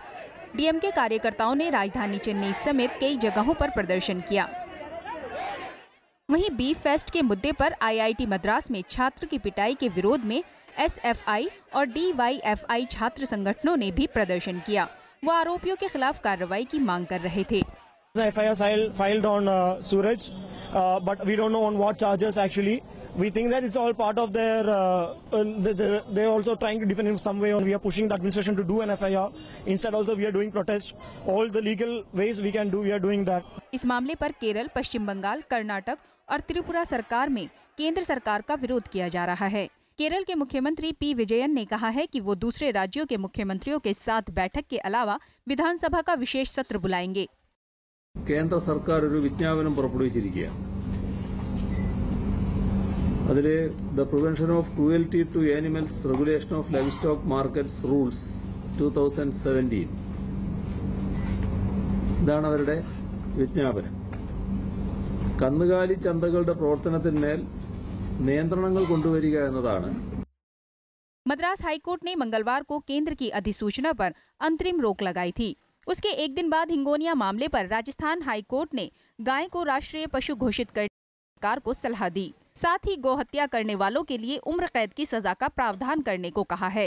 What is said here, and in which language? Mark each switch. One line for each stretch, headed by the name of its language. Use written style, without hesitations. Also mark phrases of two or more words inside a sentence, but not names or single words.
Hindi: डीएमके कार्यकर्ताओं ने राजधानी चेन्नई समेत कई जगहों पर प्रदर्शन किया। वहीं
English: beef fest
Hindi: के मुद्दे पर आईआईटी मद्रास में छात्र की पिटाई के विरोध में एसएफआई और डीवाईएफआई छात्र संगठनों ने भी प्रदर्शन किया। वो आरोपियों के खिलाफ कार्रवाई की मांग कर रहे थे।
English: FIR filed on Suraj, but we don't know on what charges actually. We think that it's all part of their, they're also trying to defend in some way, and we are pushing the administration to do an FIR. Instead also we are doing protest. All the legal ways we can do, we are doing that.
Hindi: इस मामले पर केरल, पश्चिम बंगाल, कर्नाटक और त्रिपुरा सरकार में केंद्र सरकार का विरोध किया जा रहा है। केरल के मुख्यमंत्री पी विजयन ने कहा है कि वो दूसरे राज्यों के मुख्यमंत्रियों के साथ बैठक के अलावा विधानसभा का विशेष सत्र बुलाएंगे।
Malayalam: കേന്ദ്ര സർക്കാർ ഒരു വിജ്ഞാപനം പുറപ്പെടുവിച്ചിരിക്കുകയാണ്. അതിൽ ദ പ്രിവെൻഷൻ ഓഫ് ക്രൂവൽറ്റി ടു ആനിമൽസ് റെഗുലേഷൻ ഓഫ് ലൈവ് സ്റ്റോക്ക് മാർക്കറ്റ്സ് റൂൾസ് 2017 ഇതാണ് അവരുടെ വിജ്ഞാപനം. കന്നുകാലി ചന്തകളുടെ പ്രവർത്തനത്തിന്മേൽ നിയന്ത്രണങ്ങൾ കൊണ്ടുവരിക എന്നതാണ്.
Hindi: मद्रास हाईकोर्ट ने मंगलवार को केंद्र की अधिसूचना पर अंतरिम रोक लगाई थी। उसके एक दिन बाद हिंगोनिया मामले पर राजस्थान हाई कोर्ट ने गाय को राष्ट्रीय पशु घोषित करने की सरकार को सलाह दी। साथ ही गोहत्या करने वालों के लिए उम्र कैद की सजा का प्रावधान करने को कहा है।